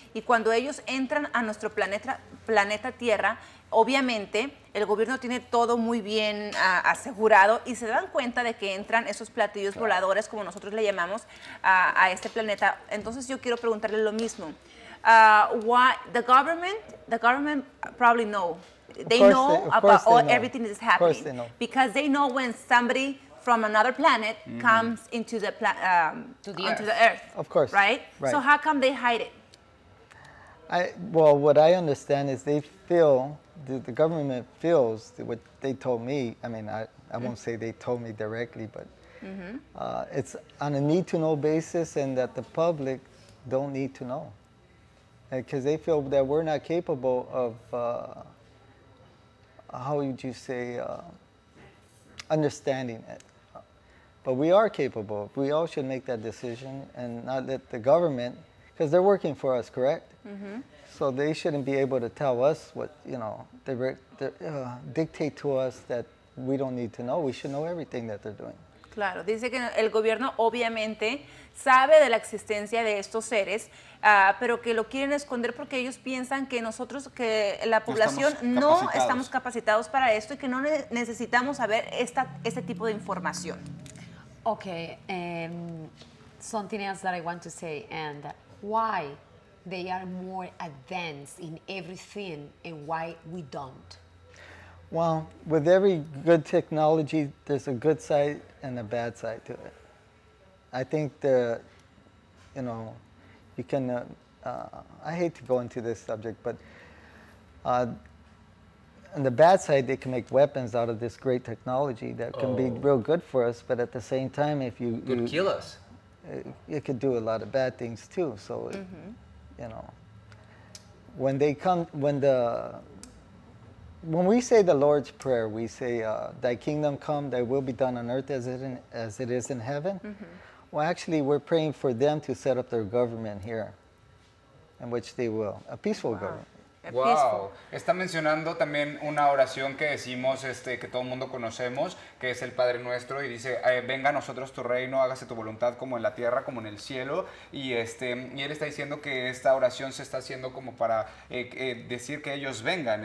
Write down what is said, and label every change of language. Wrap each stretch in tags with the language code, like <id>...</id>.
<es>Y cuando ellos entran a nuestro planeta Tierra, obviamente el gobierno tiene todo muy bien asegurado, y se dan cuenta de que entran esos platillos voladores, como nosotros le llamamos, a este planeta. Entonces yo quiero preguntarle lo mismo.</es> <en>Why the government probably know. They know about everything that is happening. Of course they know. Because they know when somebody from another planet comes into the onto the Earth. Of course. Right? So how come they hide it? Well, what I understand is they feel, the government feels what they told me. I mean, I won't say they told me directly, but it's on a need-to-know basis, and that the public don't need to know. Because they feel that we're not capable of, how would you say, understanding it. But we are capable. We all should make that decision and not let the government, because they're working for us, correct? So they shouldn't be able to tell us what, you know, dictate to us that we don't need to know. We should know everything that they're doing.</en> <es>Claro, dice que el gobierno obviamente sabe de la existencia de estos seres, pero que lo quieren esconder porque ellos piensan que nosotros, que la población no estamos capacitados para esto, y que no necesitamos saber este tipo de información.</es> <en>Okay, something else that I want to say, and why they are more advanced in everything and why we don't. Well, with every good technology, there's a good side and a bad side to it. I think you know, you can, I hate to go into this subject, but on the bad side, they can make weapons out of this great technology that can be real good for us, but at the same time, if you could kill us. It could do a lot of bad things too. So, you know, when they come, when we say the Lord's Prayer, we say, thy kingdom come, thy will be done on earth as it is in heaven. Well, actually, we're praying for them to set up their government here, in which they will, a peaceful government.</en> <es>Wow, está mencionando también una oración que decimos, que todo el mundo conocemos, que es el Padre Nuestro, y dice, venga a nosotros tu reino, hágase tu voluntad como en la tierra, como en el cielo, y él está diciendo que esta oración se está haciendo como para decir que ellos vengan.</es>